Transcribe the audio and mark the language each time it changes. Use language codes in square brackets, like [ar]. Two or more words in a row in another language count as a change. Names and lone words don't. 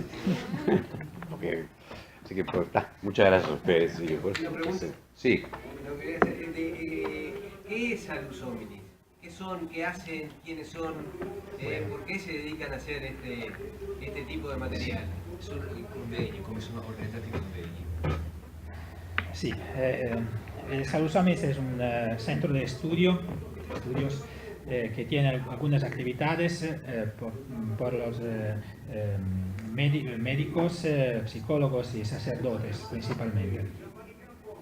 [es] Okay. Así que muchas gracias a ustedes. Sí. ¿Qué es Salus Hominis? ¿Qué son? ¿Qué hacen? ¿Quiénes son? ¿Por qué se dedican a hacer este tipo de material? [it] Sono convegni, come sono organizzati i convegni? [es] Sí, el Salus Hominis es un centro de estudios que tiene algunas actividades por los médicos, psicólogos y sacerdotes principalmente.